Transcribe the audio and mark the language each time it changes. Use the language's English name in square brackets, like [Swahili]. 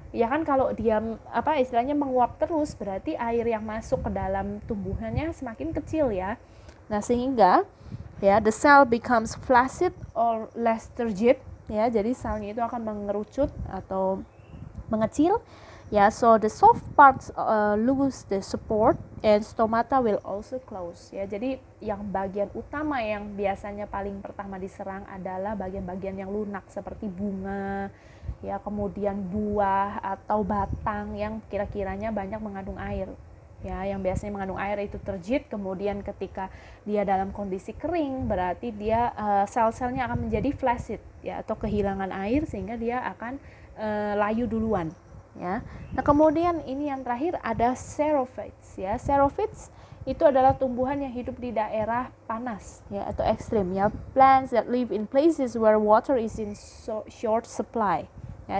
[Indonesian] Ya kan, kalau dia apa istilahnya menguap terus, berarti air yang masuk ke dalam tumbuhannya semakin kecil, ya. Nah, sehingga [English] ya the cell becomes flaccid or less turgid, ya. [Indonesian] Jadi selnya itu akan mengerucut atau mengecil, ya. [English] So the soft parts lose the support and stomata will also close, ya. [Indonesian] Jadi yang bagian utama yang biasanya paling pertama diserang adalah bagian-bagian yang lunak seperti bunga, ya, kemudian buah atau batang yang kira-kiranya banyak mengandung air, ya. Yang biasanya mengandung air itu turgid, kemudian ketika dia dalam kondisi kering, berarti dia sel-selnya akan menjadi flaccid, ya, atau kehilangan air, sehingga dia akan layu duluan, ya. Nah, kemudian ini yang terakhir ada xerophytes, ya. Xerophytes itu adalah tumbuhan yang hidup di daerah panas, ya, atau ekstrim, ya. [English] Plants that live in places where water is in short supply, ya.